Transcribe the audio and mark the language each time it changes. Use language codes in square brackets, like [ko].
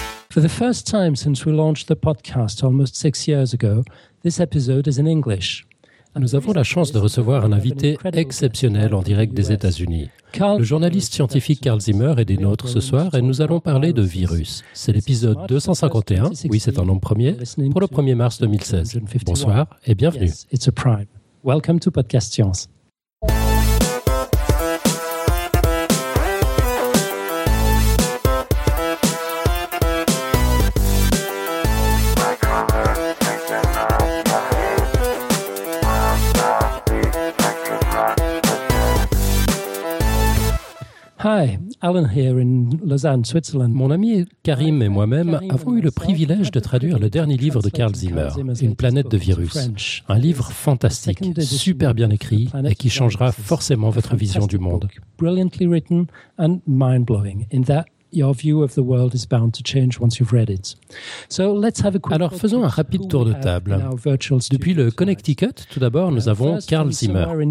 [en] For the first time since we launched the podcast almost 6 years ago, this episode is in English. [fr] Nous avons la chance de recevoir un invité exceptionnel en direct des États-Unis. Le journaliste scientifique Carl Zimmer est des nôtres ce soir et nous allons parler de virus. C'est l'épisode 251, oui c'est un nombre premier, pour le 1er mars 2016. Bonsoir et bienvenue. [en] It's a prime. Welcome to Podcast Science. Hi, Alan here in Lausanne, Switzerland. [fr] Mon ami Karim et moi-même avons eu le privilège de traduire le dernier livre de Carl Zimmer, Une planète de virus. Un livre fantastique, super bien écrit et qui changera forcément votre vision du monde. [en] Brilliantly written and mind-blowing in that your view of the world is bound to change once you've read it. So let's have a quick. [fr] Alors faisons un rapide tour de table. Depuis le Connecticut, tout d'abord, nous avons Carl Zimmer.